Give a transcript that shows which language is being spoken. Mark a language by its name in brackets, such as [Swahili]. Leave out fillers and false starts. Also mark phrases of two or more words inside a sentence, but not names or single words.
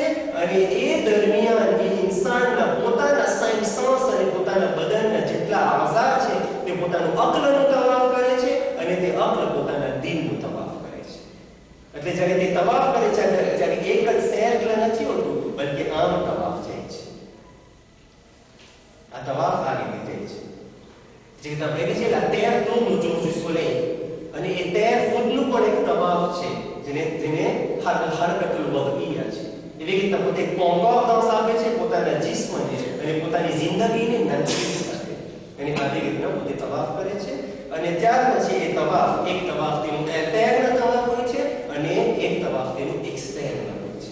[Gujarati] અને એ દરમિયાન એ ઇન્સાનના પોતાના 5 સાંસ અને પોતાના બદનના જેટલા આઝા છે તે પોતાનું અક્લનું તવાફ કરે છે, અને તે અક્લ પોતાના દિલનું તવાફ કરે છે. એટલે જ્યારે તે તવાફ કરે છે ત્યારે એક જ સૈર નથી હોતું, બલકે આમ તવાફ જાય છે. આ તવાફ આ રીતે જાય છે. જે તમે કહે છે [French] la terre tourne autour du soleil, [Gujarati] અને એ 13 ફૂટનું પણ એક તવાફ છે જેને હરકતુલ વદઈયા છે. એવી રીતે પોતે કોંગોવન્સ આપે છે પોતાના જિસ્મને અને પોતાની જિંદગીને નજીક સાથે, અને આવી રીતના પોતે તવાફ કરે છે. અને ત્યાર પછી એ તવાફ, એક તવાફ તેનું ઇન્ટર્નલ તવાફ હોય છે અને એક તવાફ તેનું એક્સટર્નલ હોય છે.